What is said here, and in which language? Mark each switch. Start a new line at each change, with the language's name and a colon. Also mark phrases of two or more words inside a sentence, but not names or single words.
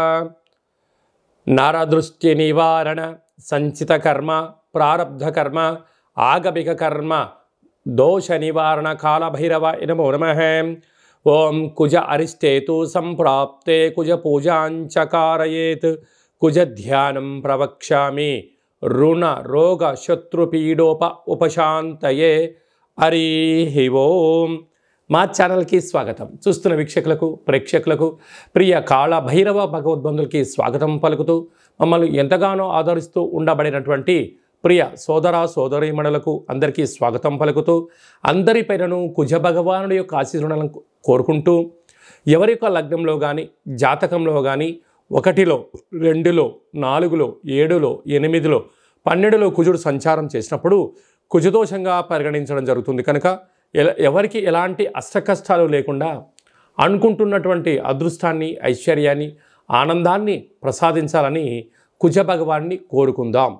Sanskrit: नरदृष्टि निवारण संचित कर्म प्रारब्ध कर्म आगमिक कर्म दोष निवारण काल भैरवाय नमो नमः। ओम कुज अरिष्टेतु संप्राप्ते कुज पूजांच कारयेत् कुज ध्यानं प्रवक्ष्यामि ऋण रोग शत्रुपीडोप उपशांतये। हरि ओम।
Telugu: మా ఛానల్కి స్వాగతం। చూస్తున్న వీక్షకులకు ప్రేక్షకులకు ప్రియ కాళ భైరవ భగవద్బంధులకి స్వాగతం పలుకుతూ మమ్మల్ని ఎంతగానో ఆదరిస్తూ ఉండబడినటువంటి ప్రియ సోదర సోదరీమణులకు అందరికీ స్వాగతం పలుకుతూ అందరిపైనను కుజ భగవానుడి యొక్క ఆశీర్వాదాలను కోరుకుంటూ ఎవరి యొక్క లగ్నంలో కానీ జాతకంలో కానీ 1లో 2లో 4లో 7లో 8లో 12లో కుజుడు సంచారం చేసినప్పుడు కుజదోషంగా పరిగణించడం జరుగుతుంది కనుక ఎవరికి ఎలాంటి అష్టకష్టాలు లేకుండా అనుకుంటున్నటువంటి అదృష్టాన్ని ఐశ్వర్యాన్ని ఆనందాన్ని ప్రసాదించాలని కుజ భగవాన్ని కోరుకుందాం।